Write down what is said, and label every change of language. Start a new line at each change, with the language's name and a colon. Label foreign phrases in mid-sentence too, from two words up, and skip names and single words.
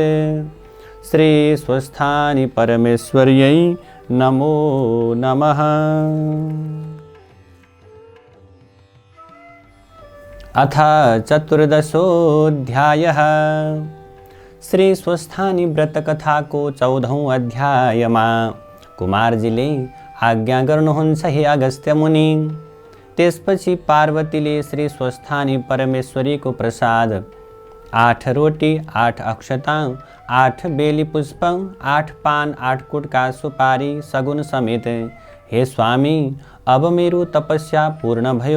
Sanskrit: श्री स्वस्थानी परमेश्वर्यै नमो नमः। अथ चतुर्दशोऽध्यायः।
Nepali: श्री स्वस्थानी व्रत कथा को 14औं अध्यायमा कुमारजीले आज्ञा गर्नुहुन्छ, हे अगस्त्य मुनि। त्यसपछि पार्वतीले श्री स्वस्थानी परमेश्वरीको प्रसाद 8 रोटी, 8 अक्षता, 8 बेली पुष्प, 8 पान, 8 कुटका सुपारी सगुन समेत, हे स्वामी, अब मेरो तपस्या पूर्ण भयो।